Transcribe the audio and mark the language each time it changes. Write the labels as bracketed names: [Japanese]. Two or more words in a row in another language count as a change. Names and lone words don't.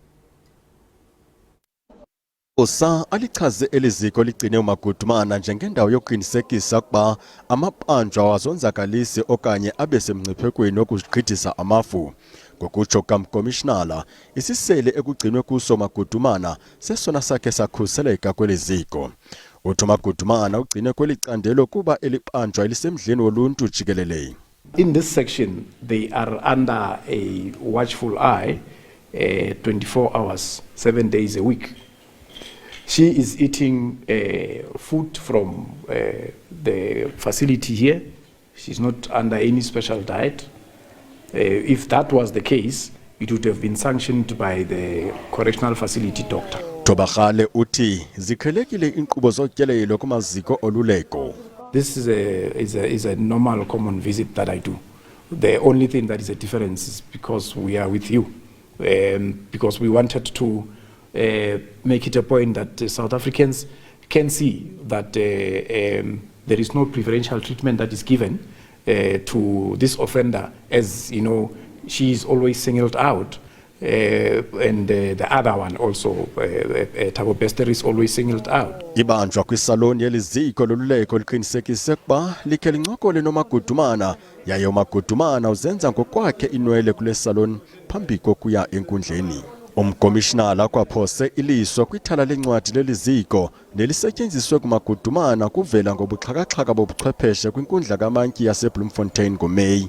[Xhosa] Osa alichaze eliziko ligcine uMagudumana njengendawo yokuqinisekisa ukuba amabanjwa wazonzakalisi okanye abe semngciphekweni wokugqithisa amafu. Ngokutsho kamkomishinala, isisele ekugcinwe kuso Magudumana sesona sakhe sakhuseleka kweli ziko. Uthi Magudumana ugcine kweli candelo kuba elibanjwa elisemdleni woluntu jikelele. [English] In this section, they are under a watchful eye 24 hours, 7 days a week. She is eating food from the facility here. She's not under any special diet. If that was the case, it would have been sanctioned by the correctional facility doctor. [Xhosa] Tobakhale uthi zikhelekile inkqubo zotyelelo kumaziko oluleko. [English] This is a normal common visit that I do. The only thing that is a difference is because we are with you, because we wanted to make it a point that South Africans can see that there is no preferential treatment that is given to this offender, as you know, she is always singled out, and the other one also, Thabo Bester, is always singled out. [Xhosa] Ibanjwa kwisaloni yeliziko loluleko liqinisekise ukuba likhe lincokole noMagudumana, yaye uMagudumana uzenza ngokwakhe inwele kule saloni phambi kokuya enkundleni. Umkomishinala kwaphose iliso kwithala lencwadi leliziko nelisetyenziswe kuMagudumana kuvela ngobuxhakaxhaka bobuchwepheshe kwinkundla kaMantyi yaseBloemfontein ngoMeyi.